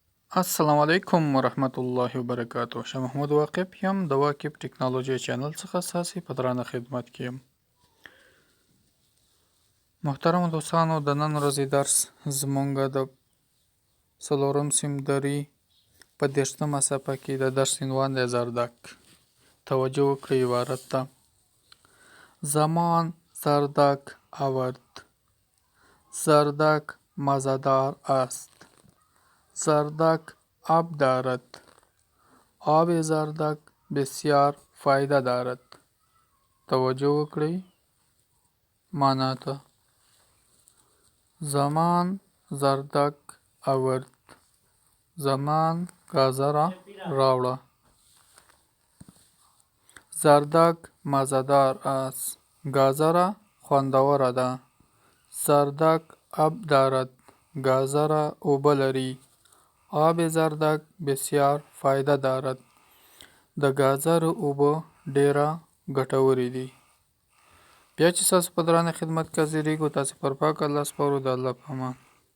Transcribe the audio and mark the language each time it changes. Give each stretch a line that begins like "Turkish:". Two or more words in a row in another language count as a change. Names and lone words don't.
Arabic: السلام علیکم ورحمت الله وبرکاتو.
Pashto: شاه محمود واقف یم د واقف ټکنالوژي چینل څخه ستاسې په درانه خدمت کې یم. محترمو دوستانو، د نن ورځې درس زمونږ د څلورم سیمدري په 30مه صفحه کې د درس عنوان دی زردک. توجه وکړئ عبارت ته.
Persian: زمان زردک آورد. زردک مزه‌دار است. زردک آب دارد. آب زردک بسیار فایده دارد.
Pashto: توجه وکړئ معنا ته.
Persian: زمان زردک آورد.
Pashto: زمان گازره راوړه.
Persian: زردک مزه‌دار است.
Pashto: گازره خوندوره ده.
Persian: زردک آب دارد.
Pashto: گازره اوبه لري.
Persian: آب زردک بسیار فایده دارد.
Pashto: د ګازرو اوبه ډیره ګټورې دي. بیا چې ستاسو په درانه خدمت کې حاضرېږو، تاسې پر پاک الله سپارو. د الله په امان.